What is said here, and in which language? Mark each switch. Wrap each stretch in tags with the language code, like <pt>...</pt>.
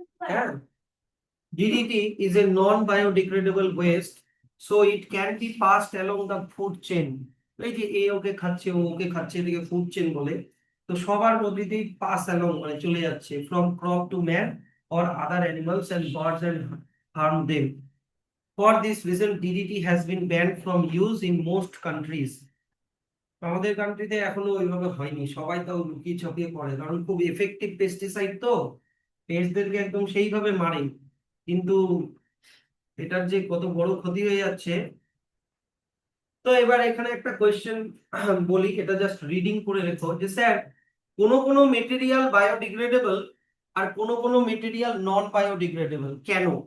<en>হ্যাঁ, DDT is a non-biodegradable waste, so it can be passed along the food chain.</en> <bn>এই যে এ ওকে খাচ্ছে, ও ওকে খাচ্ছে, এটাকে ফুড চেন বলে। তো সবার মধ্যেই পাস অ্যালং, মানে চলে যাচ্ছে,</bn> <en>From crop to man or other animals and birds and harm them. For this reason, DDT has been banned from use in most countries.</en> <bn>আমাদের কান্ট্রিতে এখনো ওইভাবে হয়নি, সবাই তাও লুকিয়ে ছপিয়ে পড়ে, কারণ খুব এফেক্টিভ পেস্টিসাইড তো, পেস্টদেরকে একদম সেইভাবে মারে। কিন্তু এটার যে কত বড় ক্ষতি হয়ে যাচ্ছে। তো এবার এখানে একটা কোয়েশ্চেন বলি, এটা জাস্ট রিডিং করে রেখো, যে স্যার, কোন কোন মেটেরিয়াল বায়োডিগ্রেডেবল আর কোন কোন মেটেরিয়াল নন বায়োডিগ্রেডেবল, কেন?</bn>